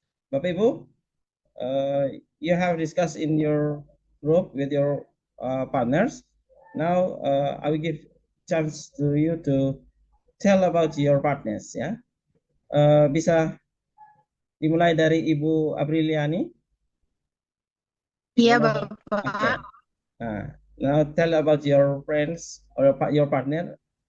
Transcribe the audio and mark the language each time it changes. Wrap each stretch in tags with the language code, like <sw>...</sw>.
<en>Bapak Ibu, you have discussed in your group with your partners. Now I will give chance to you to tell about your partners ya.</en> <id>Bisa Dimulai dari Ibu Apriliani. Iya, Ibu Nova. Bapak.</id> <en>Okay. Now tell about your friends or your partner.</en>